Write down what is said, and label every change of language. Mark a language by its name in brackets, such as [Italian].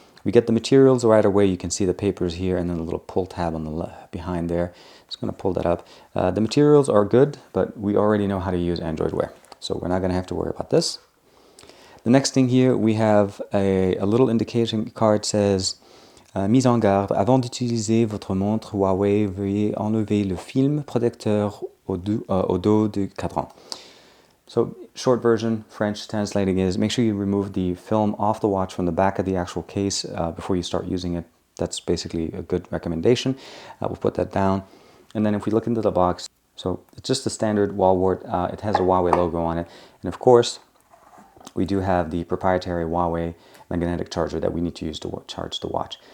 [English] We get the materials right away. You can see the papers here and then the little pull tab on the behind there. Just going to pull that up. The materials are good, but we already know how to use Android Wear, so we're not going to have to worry about this. The next thing here, we have a little indication card. Says [French] mise en garde, avant d'utiliser votre montre Huawei, veuillez enlever le film protecteur au dos du cadran. [English] So, short version, French translating is, make sure you remove the film off the watch from the back of the actual case before you start using it. That's basically a good recommendation. We'll put that down. And then if we look into the box, so it's just a standard wallwart. It has a Huawei logo on it. And of course, we do have the proprietary Huawei magnetic charger that we need to use to charge the watch.